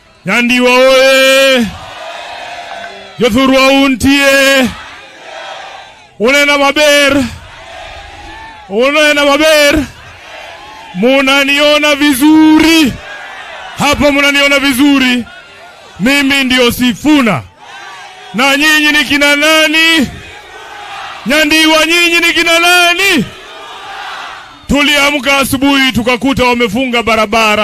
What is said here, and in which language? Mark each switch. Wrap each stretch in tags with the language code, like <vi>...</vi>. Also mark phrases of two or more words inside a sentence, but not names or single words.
<luo>Nyandiwa oye! Jothurwa untie! Unena maber! Unena maber!</luo> <sw>Munaniona vizuri! Hapa munaniona vizuri! Mimi ndio Sifuna. Na nyinyi ni kina nani? Nyandiwa, nyinyi ni kina nani? Tuliamka asubuhi tukakuta wamefunga barabara.</sw>